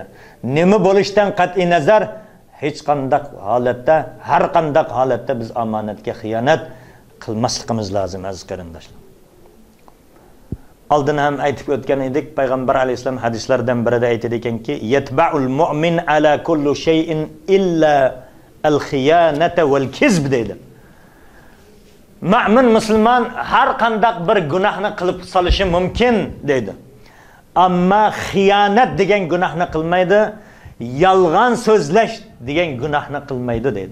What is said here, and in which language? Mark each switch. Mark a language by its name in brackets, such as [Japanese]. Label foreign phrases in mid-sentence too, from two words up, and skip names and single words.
[Uzbek] Nima bo'lishdan qat'iy nazar hech qanday holatda, har qanday holatda biz amonatga xiyonat qilmasligimiz lozim aziz qarindoshlar. Oldin ham aytib o'tgan edik, payg'ambar alayhisalom hadislardan birida aytadi ekanki, [Arabic] "يطبع المؤمن على كل شيء إلا الخيانة والكذب" [Uzbek] deydi. Mu'min musulmon har qanday bir gunohni qilib solishi mumkin deydi. Ammo xiyonat degan gunohni qilmaydi, yolg'on so'zlash degan gunohni qilmaydi deydi.